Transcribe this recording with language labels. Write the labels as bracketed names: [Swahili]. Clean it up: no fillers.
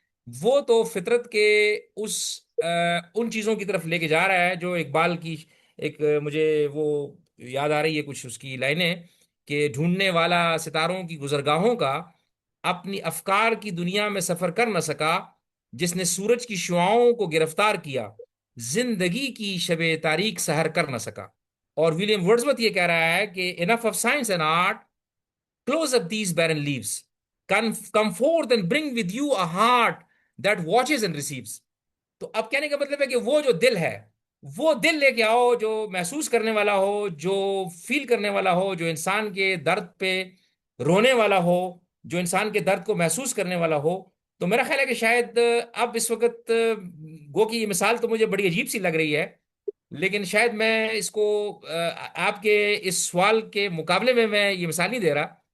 [Urdu] وہ تو فطرت کے اس ان چیزوں کی طرف لے کے جا رہا ہے جو اقبال کی ایک مجھے وہ یاد آ رہی ہے کچھ اس کی لائنیں کہ ڈھونڈنے والا ستاروں کی گزرگاہوں کا اپنی افکار کی دنیا میں سفر کر نہ سکا، جس نے سورج کی شعاؤں کو گرفتار کیا زندگی کی شب تاریک سحر کر نہ سکا. اور ولیم ورڈزورتھ یہ کہہ رہا ہے کہ [English] Enough of science and art close up these barren leaves, come forth and bring with you a heart that watches and receives. [Urdu] تو اب کہنے کا مطلب ہے کہ وہ جو دل ہے وہ دل لے کے آؤ جو محسوس کرنے والا ہو، جو فیل کرنے والا ہو، جو انسان کے درد پہ رونے والا ہو، جو انسان کے درد کو محسوس کرنے والا ہو. تو میرا خیال ہے کہ شاید اب اس وقت گو کی یہ مثال تو مجھے بڑی عجیب سی لگ رہی ہے، لیکن شاید میں اس کو آپ کے اس سوال کے مقابلے میں یہ مثال نہیں دے رہا.